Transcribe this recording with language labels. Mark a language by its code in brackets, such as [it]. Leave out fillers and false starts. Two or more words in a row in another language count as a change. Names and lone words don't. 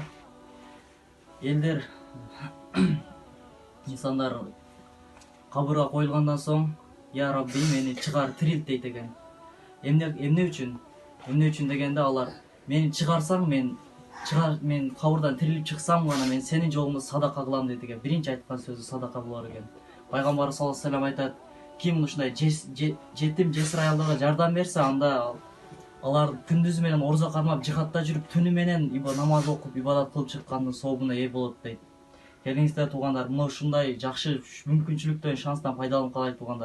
[ky] Элдер, инсандар кабырга коюлгандан соң, я Рабби, мени чыгар, тирилт дейт экен. Эмне үчүн? Эмне үчүн дегенде алар мени чыгарсаң, мен кабырдан тирилип чыксам гана мен сенин жолуңда садака кылам дейт экен. Биринчи айткан сөзү садака болор экен. Пайгамбар [ar] صلى الله عليه وسلم [ky] айтат, ким ушундай жетим жесир аялдарга жардам берсе, анда алар күндүзү менен орзо кармап жихадта жүрүп, түнү менен намаз окуп, ибадат кылып чыккандын сообуна ээ болот дейт. Келиңиздер туугандар, мына ушундай жакшы мүмкүнчүлүктөн, шанстан пайдаланып калайлык туугандар.